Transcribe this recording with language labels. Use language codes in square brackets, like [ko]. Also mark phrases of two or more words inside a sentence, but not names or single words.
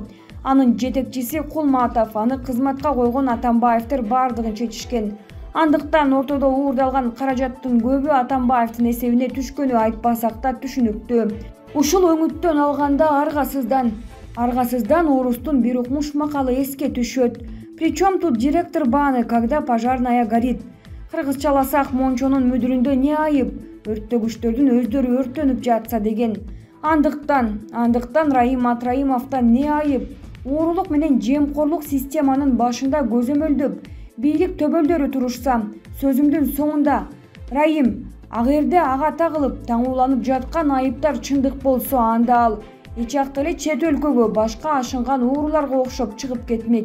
[ky] Анын жетекчиси Кулматов, аны кызматка койгон Атамбаевдер бардыгын чечишкен. Андыктан ортодо уурдалган каражаттын көбү Атамбаевдин эсебине түшкөнү айтпасак да түшүнүктүү. Ушул өңүттөн алганда аргасыздан орустун бир укмуш макалы эске түшөт. [ru] Причем тут директор баны, когда пожарная горит? [ky] Кыргызчаласак, Мончонун мүдүрүндө не айып? Өрттөгүчтөрдүн өздөрү өрттөнүп жатса деген. Андыктан Райым Атраимовдон не айып? Уурулук менен жемкорлук системанын башында көзөмөлдөп, бийлик төбөлдөрү турушса, сөзүмдүн соңунда Райым агерде ага тагылып таңууланып жаткан айыптар чындык болсо, анда ал эч акты эле чет өлкөгө башка ашынган ууруларга окшоп чыгып кетмек.